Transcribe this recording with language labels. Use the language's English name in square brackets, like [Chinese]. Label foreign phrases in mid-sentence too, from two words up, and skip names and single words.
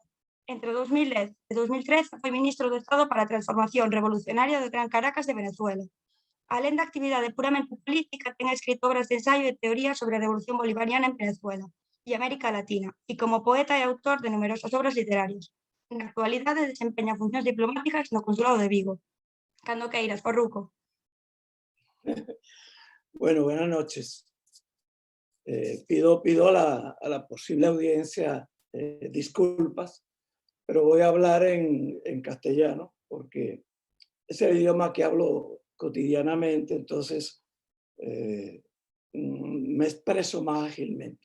[Galician] Entre 2010 e 2013 foi ministro do Estado para a Transformación Revolucionaria do Gran Caracas de Venezuela. Alén da actividade puramente política, ten escrito obras de ensaio e teoría sobre a Revolución Bolivariana en Venezuela e América Latina, e como poeta e autor de numerosas obras literarias. Na actualidade desempeña funcións diplomáticas no Consulado de Vigo. Cando queiras, Farruco. [Spanish] Bueno, buenas noches. Pido a la posible audiencia disculpas, pero voy a hablar en castellano porque es el idioma que hablo cotidianamente, entonces me expreso más ágilmente.